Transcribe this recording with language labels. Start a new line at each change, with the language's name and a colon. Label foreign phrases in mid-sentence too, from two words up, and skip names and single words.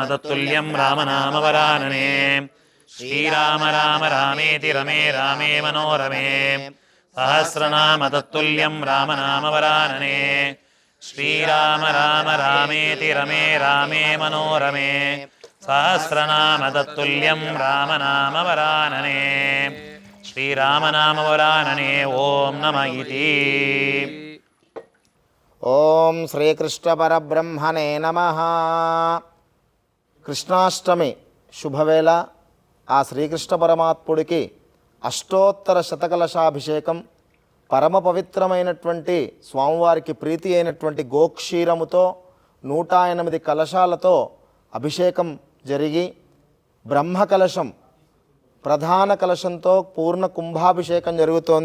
Sanskrit: तत्तुल्यं रामनामवरानने श्रीराम राम रामेति रमे रामे मनोरमे सहस्रनाम तत्तुल्यं रामनामवरानने श्रीराम राम रामेति रमे रामे मनोरमे सहस्रनाम तत्तुल्यं रामनामवरानने श्रीरामनामवरानने ॐ नमः इति ॐ श्रीकृष्ण परब्रह्मणे नमः.
Telugu: కృష్ణాష్టమి శుభవేళ ఆ శ్రీకృష్ణ పరమాత్ముడికి అష్టోత్తర శతకలశాభిషేకం పరమ పవిత్రమైనటువంటి స్వామివారికి ప్రీతి అయినటువంటి గోక్షీరముతో 108 కలశాలతో అభిషేకం జరిగి బ్రహ్మ కలశం ప్రధాన కలశంతో పూర్ణ కుంభాభిషేకం జరుగుతోంది.